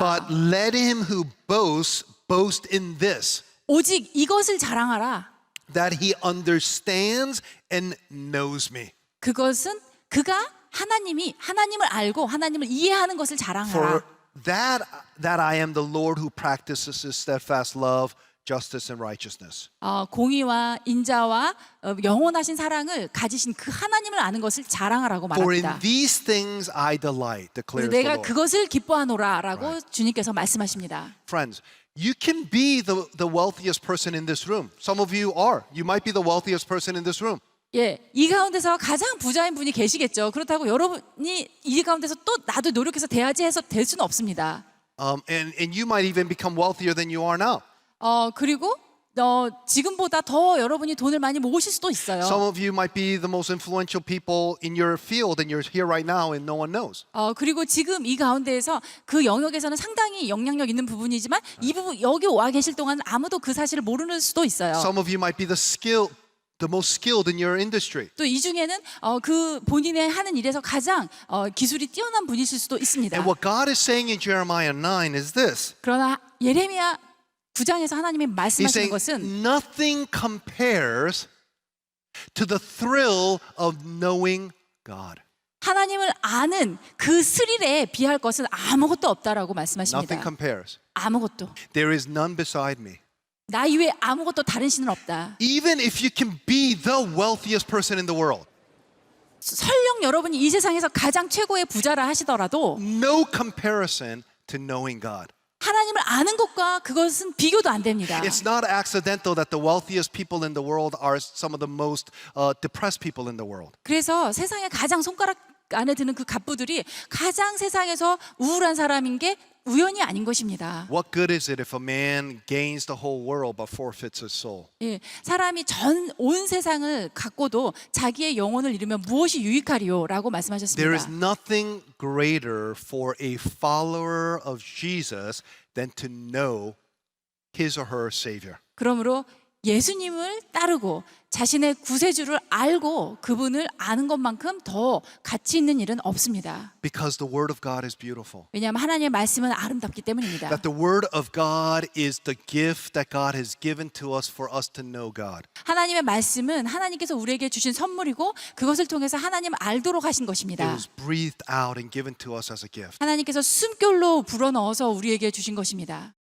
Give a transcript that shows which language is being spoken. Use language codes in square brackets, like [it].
[en] But let him who boasts boast in this, [ko] 오직 이것을 자랑하라. [en] that he understands and knows me. [ko] 그것은 그가 하나님을 알고 하나님을 이해하는 것을 자랑하라. [en] For that I am the Lord who practices his steadfast love, justice, and righteousness. [ko] 공의와 인자와 영원하신 사랑을 가지신 그 하나님을 아는 것을 자랑하라고 [en] For in [ko] 말합니다. [en] these things I delight, [ko] 그래서 [en] declares the [ko] 내가 [en] Lord. [ko] 그것을 기뻐하노라라고 주님께서 말씀하십니다. [en] Friends, you can be the wealthiest person in this room. Some of you are. You might be the wealthiest person in this room. [ko] 예, 이 가운데서 가장 부자인 분이 계시겠죠. 그렇다고 여러분이 이 가운데서 또 나도 노력해서 돼야지 해서 될 수는 없습니다. [en] And you might even become wealthier than you are now. [ko] 그리고 지금보다 더 여러분이 돈을 많이 모으실 수도 있어요. [en] Some of you might be the most influential people in your field and you're here right now and no one knows. [ko] 그리고 지금 이 가운데에서 그 영역에서는 상당히 영향력 있는 부분이지만 이 부분 여기 와 계실 동안 아무도 그 사실을 모르는 수도 있어요. [en] Some of you might be the most skilled in your industry. [ko] 또 이 중에는 그 본인의 하는 일에서 가장 기술이 뛰어난 분이실 수도 있습니다. [en] And what God is saying in Jeremiah 9 is this. [ko] 그러나 예레미야 9장에서 하나님이 [en] He's [ko] 말씀하시는 것은 [en] nothing compares to the thrill of knowing God. [ko] 하나님을 아는 그 스릴에 비할 것은 아무것도 없다라고 말씀하십니다. [en] Nothing compares. [ko] 아무것도. [en] There is none beside me. [ko] 나 이외에 아무것도 다른 신은 없다. [en] Even if you can be the wealthiest person in the world, [ko] 설령 여러분이 이 세상에서 가장 최고의 부자라 하시더라도 [en] no comparison to knowing God. [ko] 하나님을 아는 것과 그것은 비교도 안 됩니다. [en] It's not accidental that the wealthiest people in the world are some of the most depressed people in the world. [ko] 그래서 세상에 가장 손가락 안에 드는 그 갑부들이 가장 세상에서 우울한 사람인 게 우연이 아닌 것입니다. [en] What good is it if a man gains the whole world but forfeits his soul? [ko] 예, 사람이 온 세상을 갖고도 자기의 영혼을 잃으면 무엇이 유익하리요라고 [en] There [ko] 말씀하셨습니다. [en] is nothing greater for a follower of Jesus than to know his or her Savior. [ko] 그러므로 예수님을 따르고 자신의 구세주를 알고 그분을 아는 것만큼 더 가치 있는 일은 없습니다. [en] Because the word of God is beautiful. [ko] 왜냐하면 하나님의 말씀은 아름답기 때문입니다. [en] That the word of God is the gift that God has given to us for us to know God. [ko] 하나님의 말씀은 하나님께서 우리에게 주신 선물이고 그것을 통해서 하나님을 알도록 하신 [en] It [ko] 것입니다. [en] was breathed out and given to us as a gift. [ko] 하나님께서 숨결로 불어넣어서 우리에게 주신 것입니다.